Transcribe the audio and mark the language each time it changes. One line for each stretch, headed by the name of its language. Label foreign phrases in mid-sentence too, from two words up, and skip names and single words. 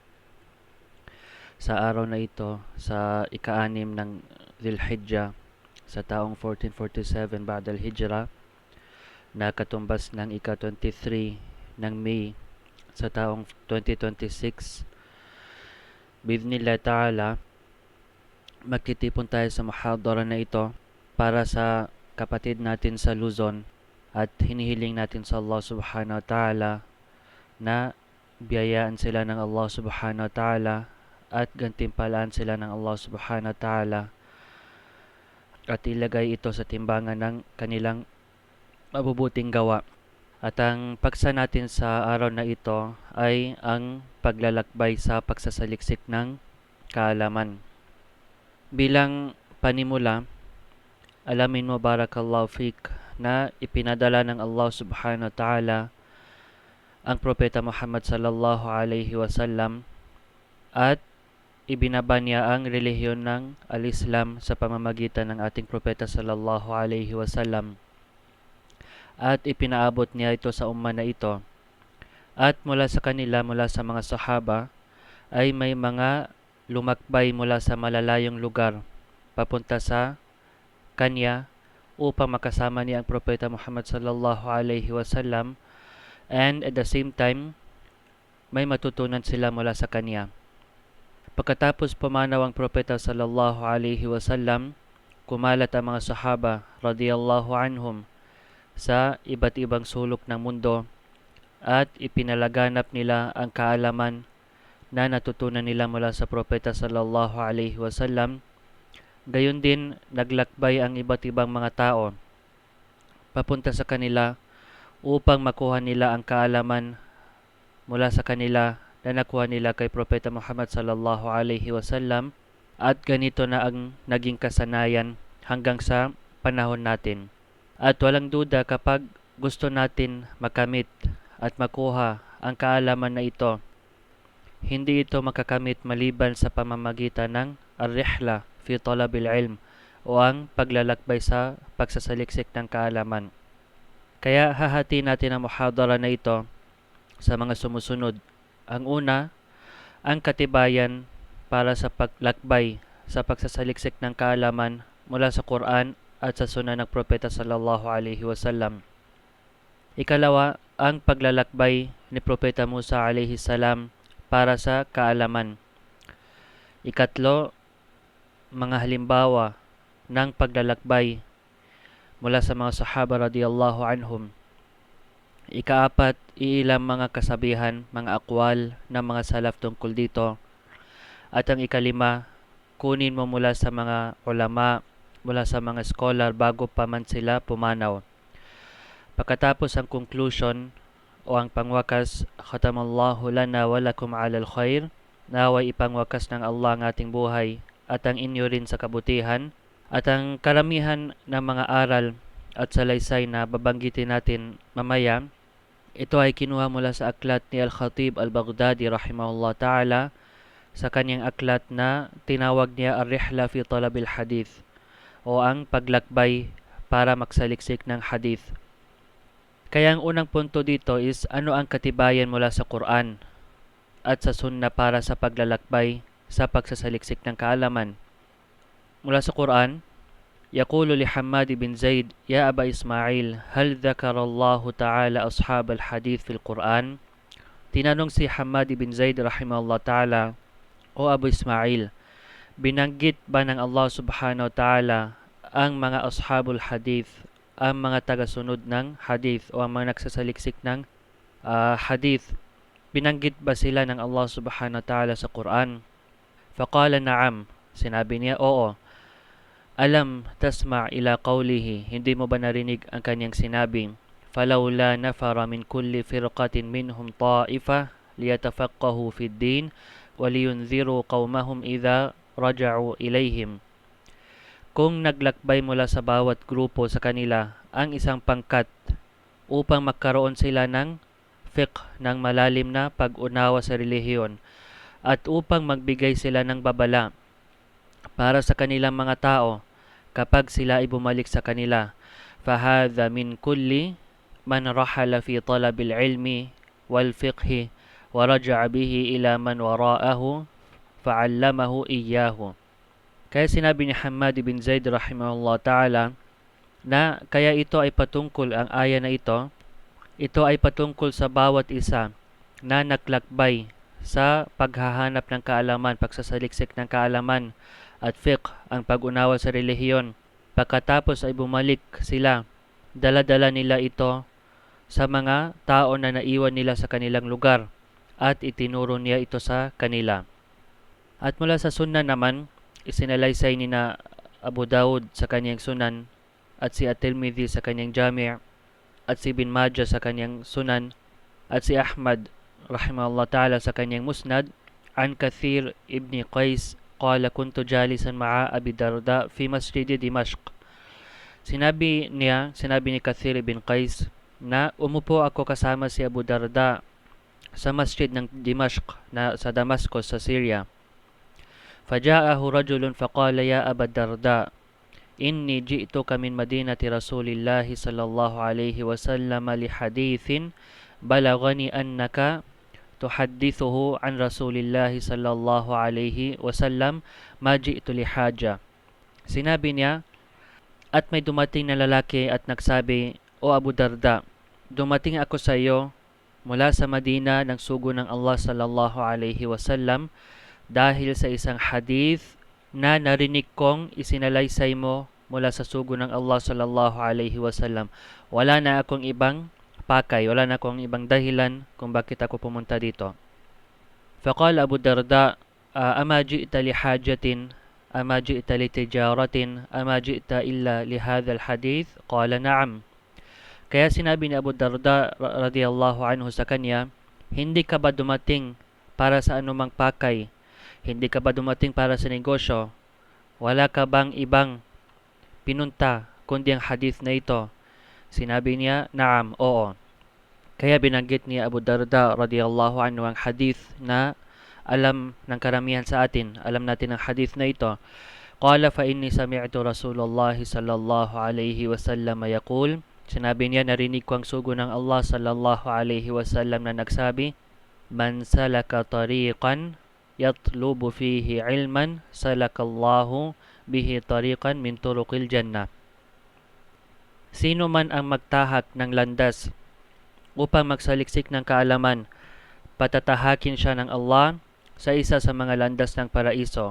Filipino: Sa araw na ito, sa ika-anim ng Dhul-Hijjah, sa taong 1447
Arabic: بعد الهجرة,
Filipino: na katumbas ng ika-23 ng May sa taong 2026,
Arabic: بإذن الله تعالى,
Filipino: magtitipon tayo sa muhadara na ito para sa kapatid natin sa Luzon at hinihiling natin sa Allah
Arabic: سبحانه وتعالى
Filipino: na biyayaan sila ng Allah
Arabic: سبحانه وتعالى
Filipino: at gantimpalaan sila ng Allah
Arabic: سبحانه وتعالى
Filipino: at ilagay ito sa timbangan ng kanilang mabubuting gawa. At ang paksa natin sa araw na ito ay ang paglalakbay sa pagsasaliksik ng kaalaman. Bilang panimula, alamin mo
Arabic: بارك الله فيك
Filipino: na ipinadala ng Allah
Arabic: سبحانه وتعالى
Filipino: ang propeta Muhammad
Arabic: صلى الله عليه وسلم
Filipino: at ibinaba niya ang relihiyon ng al-Islam sa pamamagitan ng ating propeta
Arabic: صلى الله عليه وسلم
Filipino: at ipinaabot niya ito sa umma na ito. At mula sa kanila, mula sa mga sahaba, ay may mga lumakbay mula sa malalayong lugar papunta sa kanya upang makasama niya ang propeta Muhammad
Arabic: صلى الله عليه وسلم,
English: and at the same time
Filipino: may matutunan sila mula sa kanya. Pagkatapos pumanaw ang propeta
Arabic: صلى الله عليه وسلم,
Filipino: kumalat ang mga sahaba
Arabic: رضي الله عنهم
Filipino: sa iba't ibang sulok ng mundo at ipinalaganap nila ang kaalaman na natutunan nila mula sa propeta
Arabic: صلى الله عليه وسلم.
Filipino: Gayon din, naglakbay ang iba't ibang mga tao papunta sa kanila upang makuha nila ang kaalaman mula sa kanila na nakuha nila kay Propeta Muhammad
Arabic: صلى الله عليه وسلم,
Filipino: at ganito na ang naging kasanayan hanggang sa panahon natin. At walang duda, kapag gusto natin makamit at makuha ang kaalaman na ito, hindi ito makakamit maliban sa pamamagitan ng
Arabic: الرحلة في طلب العلم
Filipino: o ang paglalakbay sa pagsasaliksik ng kaalaman. Kaya hahati natin ang muhadara na ito sa mga sumusunod. Ang una, ang katibayan para sa paglakbay sa pagsasaliksik ng kaalaman mula sa Quran at sa Sunnah ng Propeta
Arabic: صلى الله عليه وسلم.
Filipino: Ikalawa, ang paglalakbay ni Propeta Musa
Arabic: عليه السلام
Filipino: para sa kaalaman. Ikatlo, mga halimbawa ng paglalakbay mula sa mga sahaba
Arabic: رضي الله عنهم.
Filipino: Ikaapat, iilang mga kasabihan, mga akwal ng mga salaf tungkol dito. At ang ikalima, kunin mo mula sa mga ulama, mula sa mga scholar bago pa man sila pumanaw. Pagkatapos ang conclusion o ang pangwakas,
Arabic: ختم الله لنا ولكم على الخير,
Filipino: naway ipangwakas ng Allah ang ating buhay at ang inyo rin sa kabutihan. At ang karamihan ng mga aral at salaysay na babanggitin natin mamaya, ito ay kinuha mula sa aklat ni Al-Khatib Al-Baghdadi
Arabic: رحمه الله تعالى
Filipino: sa kanyang aklat na tinawag niya Ar-Rihla fi Talabil Hadith o ang paglakbay para magsaliksik ng hadith. Kaya ang unang punto dito is ano ang katibayan mula sa Quran at sa Sunnah para sa paglalakbay sa pagsasaliksik ng kaalaman. Mula sa Quran,
Arabic: يقول لحماد بن زيد يا أبا إسماعيل هل ذكر الله تعالى أصحاب الحديث في القرآن؟
Filipino: Tinanong si Hamad bin Zaid
Arabic: رحمه الله تعالى,
Filipino: O Abu Ismail, binanggit ba ng Allah
Arabic: سبحانه وتعالى
Filipino: ang mga
Arabic: أصحاب الحديث,
Filipino: ang mga tagasunod ng hadith o ang mga nagsasaliksik ng hadith? Binanggit ba sila ng Allah
Arabic: سبحانه وتعالى
Filipino: sa Quran?
Arabic: فقال نعم,
Filipino: sinabi niya, oo.
Arabic: ألم تسمع إلى قوله,
Filipino: hindi mo ba narinig ang kanyang sinabing,
Arabic: فلولا نفر من كل فرقة منهم طائفة ليتفقهوا في الدين ولينذروا قومهم إذا رجعوا إليهم.
Filipino: Kung naglakbay mula sa bawat grupo sa kanila ang isang pangkat upang magkaroon sila ng fiqh, ng malalim na pag-unawa sa relihiyon, at upang magbigay sila ng babala para sa kanilang mga tao kapag sila ay bumalik sa kanila.
Arabic: فهذا من كل من رحل في طلب العلم والفقه ورجع به إلى من وراءه فعلمه إياه.
Filipino: Kaya sinabi ni Hamad bin Zaid
Arabic: رحمه الله تعالى
Filipino: na kaya ito ay patungkol, ang aya na ito ay patungkol sa bawat isa na naglakbay sa paghahanap ng kaalaman, pagsasaliksik ng kaalaman at fiqh, ang pag-unawa sa relihiyon. Pagkatapos ay bumalik sila, dala-dala nila ito sa mga tao na naiwan nila sa kanilang lugar at itinuro niya ito sa kanila. At mula sa sunan naman, isinalaysay ni na Abu Dawud sa kanyang sunan at si At-Tirmidhi sa kanyang Jami' at si Ibn Majah sa kanyang sunan at si Ahmad
Arabic: رحمه الله تعالى
Filipino: sa kanyang musnad
Arabic: عن كثير بن قيس قال كنت جالسا مع أبي الدرداء في مسجد دمشق.
Filipino: Sinabi ni Kathir ibn Qais na umupo ako kasama si Abu Darda sa masjid ng Dimashq na sa Damascus sa Syria.
Arabic: فجاءه رجل فقال يا أبا الدرداء إني جئتك من مدينة رسول الله صلى الله عليه وسلم لحديث بلغني أنك تحدثه عن رسول الله صلى الله عليه وسلم ما جئت لحاجة.
Filipino: Sinabi niya, at may dumating na lalaki at nagsabi, O Abu Darda, dumating ako sa iyo mula sa Madina ng sugo ng Allah
Arabic: صلى الله عليه وسلم
Filipino: dahil sa isang hadith na narinig kong isinalaysay mo mula sa sugo ng Allah
Arabic: صلى الله عليه وسلم.
Filipino: Wala na akong ibang pakay, wala na akong ibang dahilan kung bakit ako pumunta dito.
Arabic: فقال أبو الدرداء أما جئت لحاجة أما جئت لتجارة أما جئت إلا لهذا الحديث قال نعم.
Filipino: Kaya sinabi ni Abu Darda
Arabic: رضي الله عنه
Filipino: sa kanya, hindi ka ba dumating para sa anumang pakay? Hindi ka ba dumating para sa negosyo? Wala ka bang ibang pinunta kundi ang hadith na ito? Sinabi niya, naam, oo. Kaya binanggit ni Abu Darda
Arabic: رضي الله عنه
Filipino: ang hadith na alam ng karamihan sa atin. Alam natin ang hadith na ito.
Arabic: قال فإني سمعت رسول الله صلى الله عليه وسلم يقول.
Filipino: Sinabi niya, narinig ko ang sugo ng Allah
Arabic: صلى الله عليه وسلم
Filipino: na nagsabi,
Arabic: من سلك طريقا يطلب فيه علما سلك الله به طريقا من طرق الجنة.
Filipino: Sino man ang magtahak ng landas upang magsaliksik ng kaalaman, patatahakin siya ng Allah sa isa sa mga landas ng paraiso.